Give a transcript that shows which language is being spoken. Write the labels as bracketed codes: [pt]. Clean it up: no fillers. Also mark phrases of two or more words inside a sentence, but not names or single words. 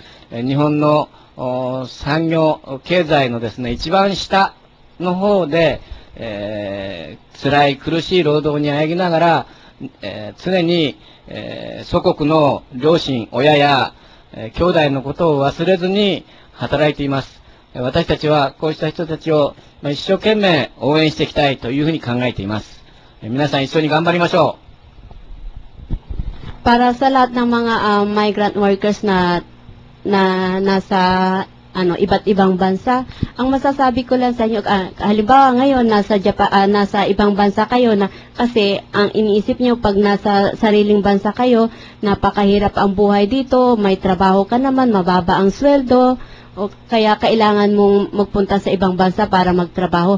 [ja] 日本の産業、経済のですね、一番下の方で、辛い苦しい労働にあえぎながら、常に、祖国の両親、親や、兄弟のことを忘れずに働いています。私たちはこうした人たちを一生懸命応援していきたいというふうに考えています。皆さん一緒に頑張りましょ [tl] う。Para sa lahat ng mga [en] migrant workers [tl] na nasa iba't ibang bansa, ang masasabi ko lang sa inyo, halimbawa ngayon nasa ibang bansa kayo na kasi ang iniisip niyo pag nasa sariling bansa kayo, napakahirap ang buhay dito, may trabaho ka naman, mababa ang sweldo, o kaya kailangan mong magpunta sa ibang bansa para magtrabaho.